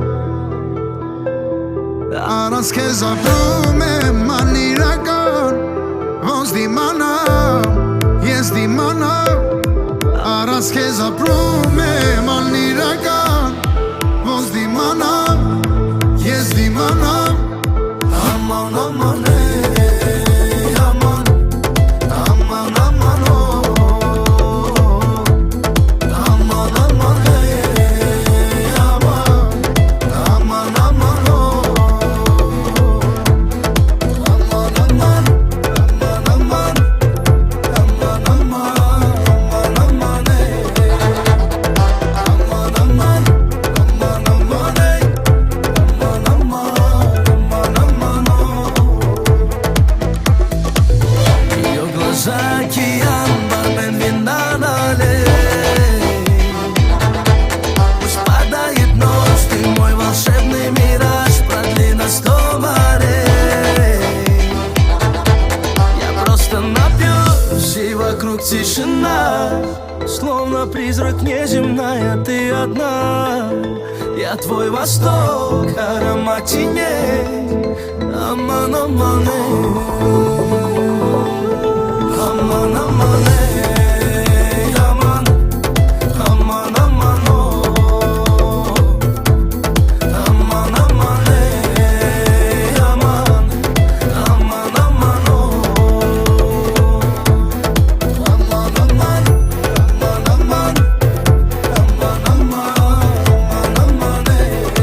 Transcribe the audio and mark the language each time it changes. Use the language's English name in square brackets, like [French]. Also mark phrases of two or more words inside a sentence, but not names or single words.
[Armenian] Առանց քեզ ապրում եմ անիրական Ոնց դիմանամ, ես դիմանամ Առանց քեզ ապրում եմ անիրական Ոնց դիմանամ, ես դիմանամ Aman aman ey aman Aman aman oh Aman aman ey aman Aman aman oh Aman aman Aman aman Aman aman Aman aman ey Aman aman Aman aman ey Aman aman [Russian] Океан, бармен на аллее Пусть падает ночь, ты мой волшебный мираж Продли на 100 морей Я просто напьюсь, и вокруг тишина Словно призрак неземная, ты одна Я твой восток, аромат теней Аман, аман, Aman aman ey aman Aman aman oh Aman aman ey aman Aman aman oh Aman aman Aman aman Aman aman Aman aman ey